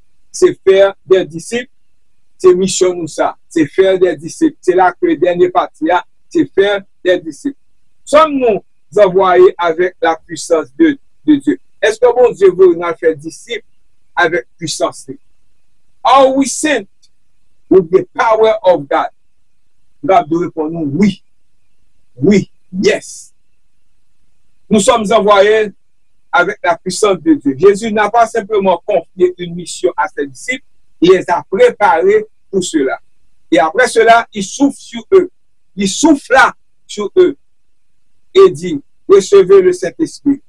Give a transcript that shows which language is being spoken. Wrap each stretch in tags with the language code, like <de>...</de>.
<fr>C'est faire des disciples, c'est mission nous ça, c'est faire des disciples. C'est là que le dernier parti là, c'est faire des disciples. Sommes-nous envoyés avec la puissance de Dieu? Est-ce que bon Dieu veut nous faire disciples avec puissance?</fr> <en>Are we sent with the power of God?</en> <fr>God doit répondre oui. Oui, yes. Nous sommes envoyés avec la puissance de Dieu. Jésus n'a pas simplement confié une mission à ses disciples, il les a préparés pour cela. Et après cela, il souffle sur eux. Il souffla sur eux et dit, recevez le Saint-Esprit.</fr>